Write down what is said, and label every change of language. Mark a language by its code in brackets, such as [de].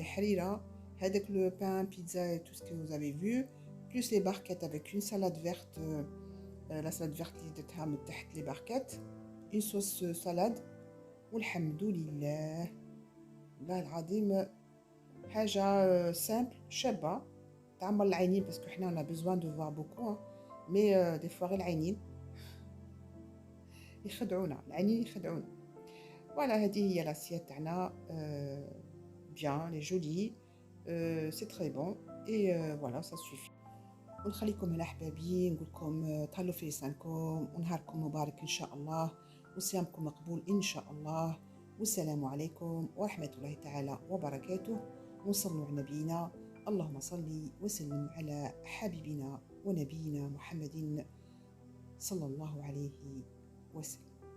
[fr] Harira, avec le pain, pizza et tout ce que vous avez vu, plus les barquettes avec une salade verte, la salade verte [ar] اللي درتها من تحت [fr] les barquettes, une sauce salade [ar] والحمد لله. والله العظيم حاجة [fr] simple [ar] شابة تعمر العينين [fr] parce que [ar] حنا [fr] on a besoin de voir beaucoup hein. Mais des fois [ar] غير العينين يخدعونا العينين يخدعونا. [fr] Voilà [ar] هذه هي لاسيت تاعنا [fr] bien, elle est jolie, c'est très bon et voilà ça suffit. [ar] ونخليكم هنا احبابي نقول لكم تهلاو في لسانكم ونهاركم مبارك ان شاء الله وصيامكم مقبول ان شاء الله والسلام عليكم ورحمه الله تعالى وبركاته وصلوا على نبينا اللهم صل وسلم على حبيبنا ونبينا محمد صلى الله عليه وسلم.